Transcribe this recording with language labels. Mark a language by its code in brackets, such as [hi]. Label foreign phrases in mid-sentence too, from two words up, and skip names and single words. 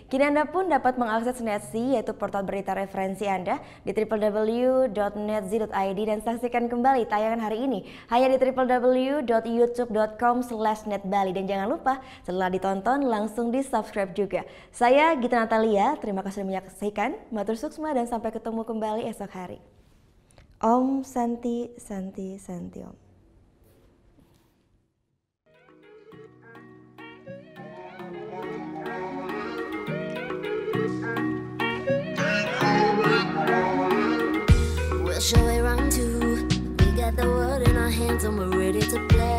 [id] Kini Anda pun dapat mengakses NetZ, yaitu portal berita referensi Anda di www.netz.id dan saksikan kembali tayangan hari ini hanya di www.youtube.com/netbali. Dan jangan lupa setelah ditonton langsung di subscribe juga. Saya Gita Natalia, terima kasih sudah menyaksikan. [ban] Matur suksma [id] dan sampai ketemu kembali esok hari. [sa] Om Santi Santi Santi Om. [en] Shall we run to? We got the world in our hands and we're ready to play.